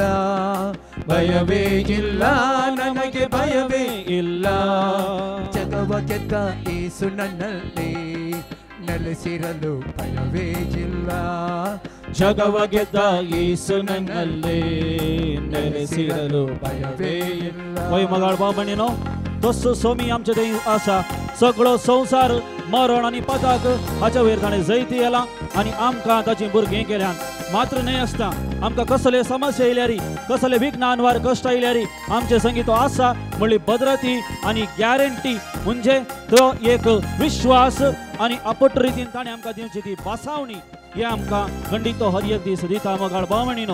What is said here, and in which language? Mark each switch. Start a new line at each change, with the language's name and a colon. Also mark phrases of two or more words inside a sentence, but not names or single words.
Kannada: ಭಯವೇ ಇಲ್ಲ ನನಗೆ, ಭಯವೇ ಇಲ್ಲ. ಜಗವ ಗೆದ್ದ ಯೇಸು ನನ್ನಲ್ಲಿ ನೆಲೆಸಿರಲು ಭಯವೇ ಇಲ್ಲ. ಜಗವ ಗೆದ್ದ ಯೇಸು नन्नल्ले ನೆಲೆಸಿರಲು ಭಯವೇ ಇಲ್ಲ.
Konkani: वय मगाळ बाबणीनो तसो सोमी आमचे थंय आसा. सगळो संसार मरण आनी पदाक हाच्या वयर ताणें जैत येला आनी आमकां ताची भुरगीं केल्यान. मात्र न्हय आसता आमकां कसले समस्या येयल्यारी, कसले विघ्नान वार कश्ट येयल्यारी आमचे संगी तो आसा म्हणली भद्रती आनी गॅरंटी म्हणजे तो एक विश्वास आनी अपट रितीन ताणें आमकां दिवची ती बासावणी हे आमकां खंडीत तो हर एक दीस दिता मगाळ बावणीनो.